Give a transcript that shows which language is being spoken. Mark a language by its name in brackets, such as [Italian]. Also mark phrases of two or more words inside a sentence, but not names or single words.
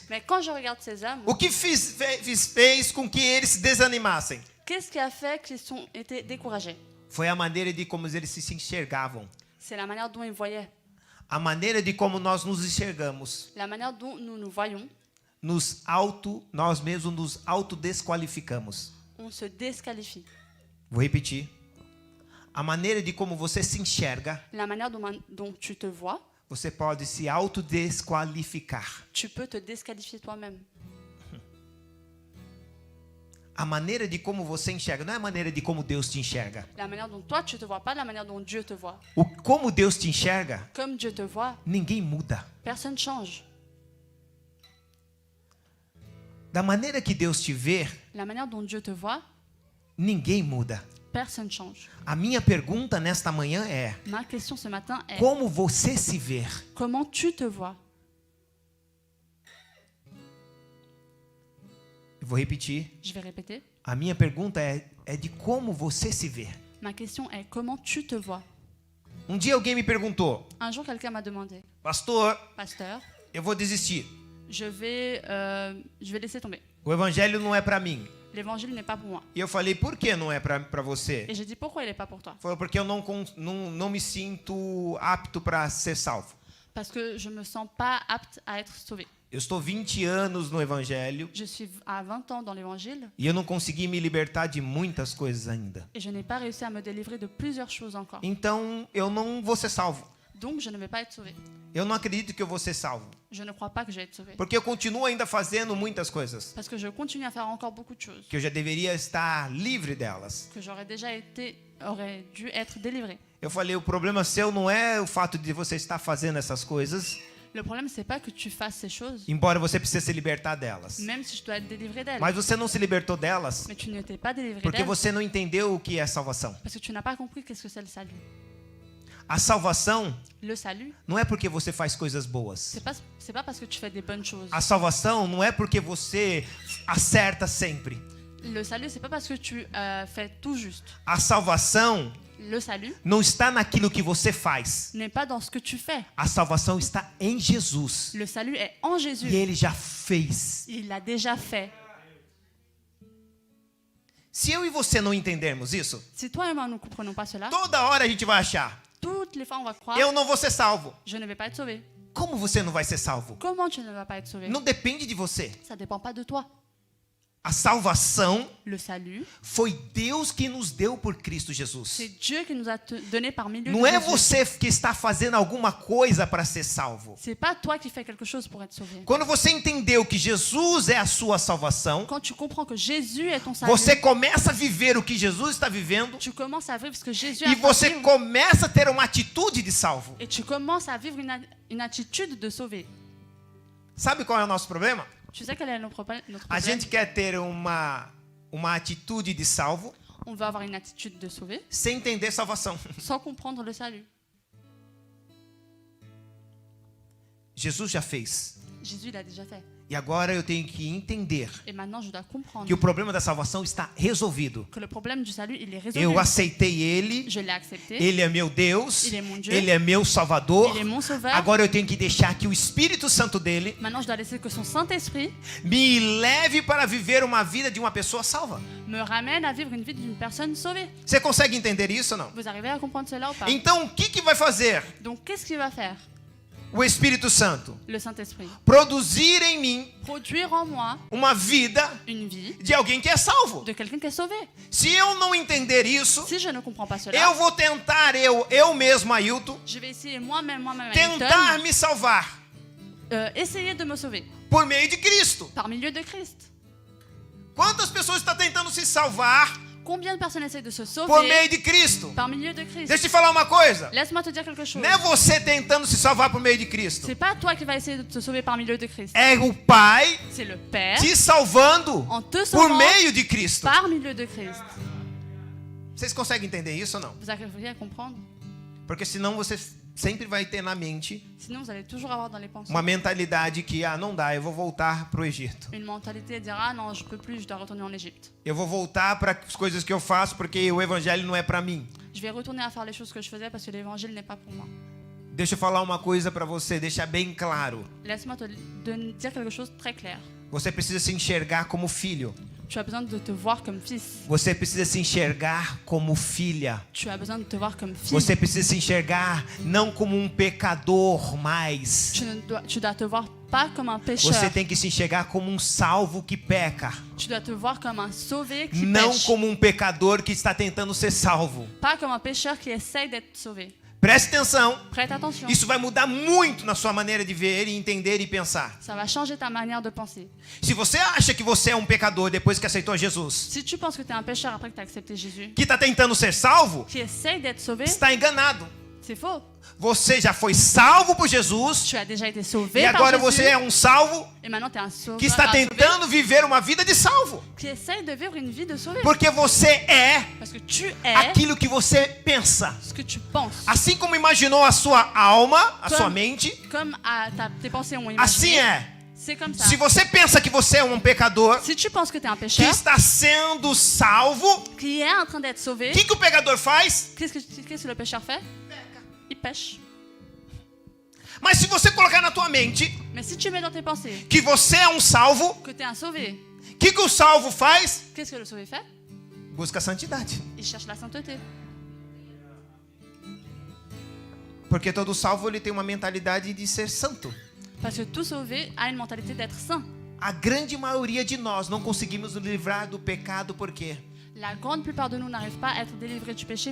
[French] Mais quand je regarde ces hommes, [Portuguese] o que fez com que eles se desanimassem? [French] qu'est-ce qui a fait qu'ils ont été découragés? [Portuguese] Foi a maneira de como eles se enxergavam. [French] C'est la manière dont ils voyaient, [Portuguese] A maneira de como nós nos enxergamos. [French] la manière dont nous nous voyons. [Portuguese] Nós mesmos nos autodesqualificamos. [French] On se désqualifie. [Portuguese] Vou repetir. A maneira de como você se enxerga, [French] La manière dont tu te vois, [Portuguese] você pode se autodesqualificar. [French] tu peux te désqualifier toi-même. [Portuguese] A maneira de como você enxerga não é a maneira de como Deus te enxerga. [French] La manière dont toi tu te vois, pas la manière dont Dieu te voit. [Portuguese] Como Deus te enxerga, [French] Comme Dieu te voit, [Portuguese] ninguém muda. [French] personne change. [Portuguese] Da maneira que Deus te vê, [French] La manière dont Dieu te voit, [Portuguese] ninguém muda. [French] personne change. [Portuguese] A minha pergunta nesta manhã é: [French] Ma question ce matin est [Portuguese] como você se vê? [French] comment tu te vois? [Portuguese] Eu vou repetir. [French] Je vais répéter. [Portuguese] A minha pergunta é de como você se vê. [French] Ma question est comment tu te vois? [Portuguese] Dia alguém me perguntou: [French] Un jour, quelqu'un m'a demandé, [Portuguese] pastor, [French] pasteur, [Portuguese] eu vou desistir. [French] je vais laisser tomber. [Portuguese] O evangelho não é para mim. [French] L'évangile n'est pas pour moi. [Portuguese] E eu falei: por que não é para você? [French] Et j'ai dit pourquoi il n'est pas pour toi? [Portuguese] Falou: porque eu não me sinto apto para ser salvo. [French] Parce que je me sens pas apte à être sauvé. [Portuguese] Eu estou 20 anos no evangelho [French] Je suis à 20 ans dans l'évangile [Portuguese] e eu não consegui me libertar de muitas coisas ainda. [French] et je n'ai pas réussi à me délivrer de plusieurs choses encore. [Portuguese] Então eu não vou ser salvo. [French] Donc je ne vais pas être sauvé. [Portuguese] Eu não acredito que eu vou ser salvo, [French] Je ne crois pas que je vais être sauvé. [Portuguese] porque eu continuo ainda fazendo muitas coisas [French] Parce que je continue à faire encore beaucoup de choses [Portuguese] que eu já deveria estar livre delas. [French] que aurait dû être délivré. [Portuguese] Eu falei: o problema seu não é o fato de você estar fazendo essas coisas, [French] Le problème, c'est pas que tu fasses ces choses, [Portuguese] embora você precise se libertar delas. [French] même si je dois être délivré d'elles. [Portuguese] Mas você não se libertou delas [French] Mais tu ne t'es pas délivré [Portuguese] porque [French] d'elles [Portuguese] você não entendeu o que é salvação. [French] parce que tu n'as pas compris qu'est-ce que c'est le salut. [Portuguese] A salvação [French] Le salut, [Portuguese] não é porque você faz coisas boas. [French] c'est pas parce que tu fais des bonnes choses. [Portuguese] A salvação não é porque você acerta sempre. [French] Le salut, c'est pas parce que tu fais tout juste. [Portuguese] A salvação [French] Le salut [Portuguese] não está naquilo que você faz. [French] n'est pas dans ce que tu fais. [Portuguese] A salvação está em Jesus. [French] Le salut est en Jésus. [Portuguese] E ele já fez. [French] Il l'a déjà fait. [Portuguese] Se eu e você não entendermos isso, [French] Si toi et moi, nous ne comprenons pas cela, [Portuguese] toda hora a gente vai achar: [French] toutes les fois, on va croire [Portuguese] eu não vou ser salvo. [French] je ne vais pas être sauvé. [Portuguese] Como você não vai ser salvo? [French] Comment tu ne vas pas être sauvé? [Portuguese] Não depende de você. [French] Ça dépend pas de toi. [Portuguese] A salvação [French] Le salut, [Portuguese] foi Deus que nos deu por Cristo Jesus. [French] c'est Dieu qui nous a donné par milieu [Portuguese] Não [French] de [Portuguese] é [French] Jésus. [Portuguese] você que está fazendo alguma coisa para ser salvo. [French] C'est pas toi qui fais quelque chose pour être sauvé. [Portuguese] Quando você entendeu que Jesus é a sua salvação, [French] Quand tu comprends que Jésus est ton salut, [Portuguese] você começa a viver o que Jesus está vivendo [French] tu commences à vivre ce que Jésus [Portuguese] e [French] a [Portuguese] você [French] vécu, [Portuguese] começa a ter uma atitude de salvo. [French] et tu commences à vivre une attitude de sauver. [Portuguese] Sabe qual é o nosso problema? [French] Tu sais quel est notre problème? [Portuguese] A gente quer ter uma atitude de salvo [French] On veut avoir une attitude de sauver [Portuguese] sem entender salvação. [French] sans comprendre le salut. [Portuguese] Jesus já fez. [French] Jésus l'a déjà fait. [Portuguese] E agora eu tenho que entender [French] Et maintenant, je dois comprendre [Portuguese] que o problema da salvação está resolvido. [French] que le problème du salut, il est résolu. [Portuguese] Eu aceitei Ele, [French] Je l'ai accepté. [Portuguese] Ele é meu Deus, Ele é [French] mon Dieu. [Portuguese] Ele é meu Salvador. [French] Il est mon sauveur. [Portuguese] Agora eu tenho que deixar que o Espírito Santo dele [French] Maintenant, je dois laisser que son Saint-Esprit [Portuguese] me leve para viver uma vida de uma pessoa salva. [French] me ramène à vivre une vie d'une personne sauvée. [Portuguese] Você consegue entender isso ou não? [French] Vous arrivez à comprendre cela ou pas? [Portuguese] Então, o que vai fazer [French] Donc, qu'est-ce qu'il va faire? [Portuguese] o Espírito Santo? [French] Le Saint-Esprit. [Portuguese] Produzir em mim [French] Produire en moi [Portuguese] uma vida [French] une vie [Portuguese] de alguém que é salvo. [French] de quelqu'un qui est sauvé. [Portuguese] Se eu não entender isso, [French] Si je ne comprends pas cela, [Portuguese] eu vou tentar, eu mesmo, Ailton, [French] je vais essayer moi-même, [Portuguese] tentar [French] Ayrton, [Portuguese] me salvar [French] essayer de me sauver [Portuguese] por meio de Cristo. [French] par milieu de Christ. [Portuguese] Quantas pessoas estão tentando se salvar [French] Combien de personnes essayent de se [Portuguese] por [French] sauver [Portuguese] meio de Cristo? [French] par milieu de Christ? [Portuguese] Deixa eu te falar uma coisa. [French] Laisse-moi te dire quelque chose. [Portuguese] Não é você tentando se salvar por meio de Cristo. [French] C'est pas toi qui vas essayer de te sauver par milieu de Christ. [Portuguese] É o Pai [French] C'est le Père [Portuguese] te salvando [French] en te [Portuguese] por [French] sauvant [Portuguese] meio de Cristo. [French] par milieu de Christ. [Portuguese] Vocês conseguem entender isso ou não? [French] Vous arriveriez à comprendre? [Portuguese] Porque senão você sempre vai ter na mente [French] Sinon, vous allez toujours avoir dans les pensées [Portuguese] uma mentalidade que, não dá, eu vou voltar pro Egito. [French] une mentalité de dire ah non, je peux plus, je dois retourner en Égypte. [Portuguese] Eu vou voltar para as coisas que eu faço porque o evangelho não é para mim. [French] Je vais retourner à faire les choses que je faisais parce que l'évangile n'est pas pour moi. [Portuguese] Deixa eu falar uma coisa para você, deixar bem claro. [French] Laisse-moi te dire quelque chose de très clair. [Portuguese] Você precisa se enxergar como filho. [French] Tu as besoin de te voir comme fils. [Portuguese] Você precisa se enxergar como filha. [French] Tu as besoin de te voir comme fille. [Portuguese] Você precisa se enxergar não como um pecador mais. [French] Tu dois te voir pas comme un pécheur. [Portuguese] Você tem que se enxergar como um salvo que peca. [French] Tu dois te voir comme un sauvé qui [Portuguese] Não [French] pêche. [Portuguese] como um pecador que está tentando ser salvo. [French] Pas comme un pécheur qui essaye d'être sauvé. [Portuguese] Preste atenção. [French] Prête attention. [Portuguese] Isso vai mudar muito na sua maneira de ver e entender e pensar. [French] Ça va changer ta manière de penser. [Portuguese] Se você acha que você é um pecador depois que aceitou Jesus, [French] Si tu penses que tu es un pécheur après que tu as accepté Jésus, [Portuguese] que está tentando ser salvo, [French] qui essaye d'être sauvé, [Portuguese] está enganado. [French] c'est faux. [Portuguese] Você já foi salvo por Jesus [French] Tu as déjà été [Portuguese] e [French] sauvé par [Portuguese] agora [French] Jésus. [Portuguese] você é um salvo [French] Et maintenant, tu es un sauveur, [Portuguese] que está [French] un sauvé [Portuguese] tentando viver uma vida de salvo. [French] qui essaye de vivre une vie de sauvé. [Portuguese] Porque você é [French] Parce que tu es [Portuguese] aquilo que você pensa. [French] ce que tu penses. [Portuguese] Assim como imaginou a sua alma, a [French] Comme- [Portuguese] sua mente, [French] Comme tes pensées ont [Portuguese] assim [French] imaginé. [Portuguese] é. [French] C'est comme ça. [Portuguese] Se você pensa que você é um pecador [French] Si tu penses que tu es un [Portuguese] que [French] pécheur, [Portuguese] está sendo salvo, [French] qui est en train d'être sauvé, [Portuguese] o que o pecador faz? [French] qu'est-ce que le pécheur fait? Il pêche. [Portuguese] Mas se você colocar na tua mente [French] Mais si tu mets dans tes pensées [Portuguese] que você é um salvo, [French] que tu es un sauvé, [Portuguese] o que o salvo faz? [French] qu'est-ce que le sauvé fait? [Portuguese] Busca a santidade. [French] Il cherche la sainteté. [Portuguese] Porque todo salvo ele tem uma mentalidade de ser santo. [French] Parce que tout sauvé a une mentalité d'être saint. [Portuguese] A grande maioria de nós não conseguimos nos livrar do pecado por quê? [French] La grande plupart de nous n'arrivent pas à être délivrés du péché.